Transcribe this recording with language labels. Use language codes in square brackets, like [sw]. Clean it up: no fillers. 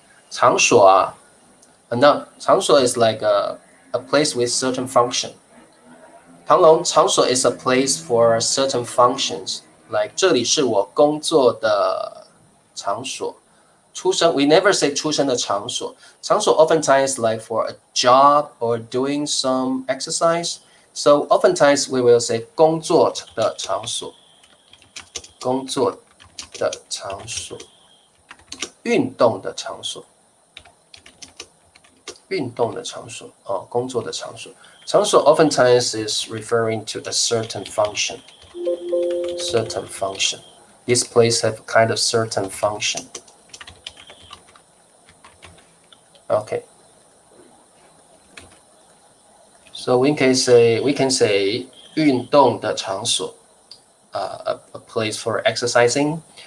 [en] 场所no, 场所 is like a place with certain function. 唐龙，场所 is a place for certain functions. [zh] Like 这里是我工作的场所。出生 [en] we never say [zh] 出生的场所。 [en] 场所 oftentimes like for a job or doing some exercise. So oftentimes we will say [zh] 工作的场所。工作的场所。运动的场所。运动的场所工作的场所。 [en] 场所 oftentimes is referring to a certain function. Certain function. This place have kind of certain function. Okay. So we can say [zh] 运动的场所 [en] a place for exercising.